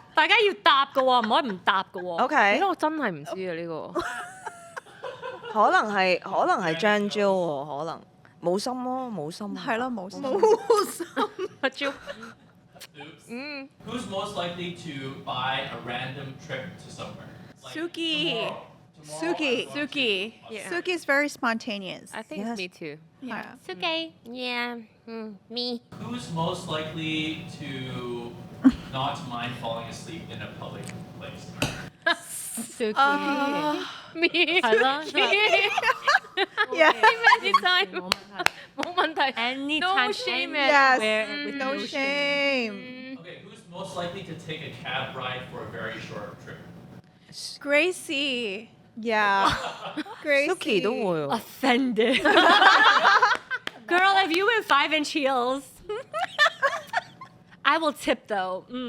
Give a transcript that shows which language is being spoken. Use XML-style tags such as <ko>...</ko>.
<yue>大家要答嘅喎，唔可以唔答嘅喎。 OK，我真係唔知啊呢個。可能係 Jan Jill 喎，可能冇心咯，冇心。係咯，冇心。阿 Jill，</yue> <en>Oops. Who's most likely to buy a random trip to somewhere? Like Suki. tomorrow Suki. I'm going to Suki. Suki is very spontaneous. I think Yes. me too。</en> <yue>係啊。</yue> <en>Okay. Yeah，me。 Who's most likely to not mind falling asleep in a public place? Suki。 me。係咯。 Yeah.</en> <yue>Anytime，冇問題。</yue> <en>Anytime, No shame, Yes. anywhere, with No shame. Okay, who's most likely to take a cab ride for a very short trip? Gracie. Yeah. Gracie.</en> <yue>Suki 都會喎。</yue> <en>Offended. Girl, if you wear 5-inch heels, I will tip though.</en>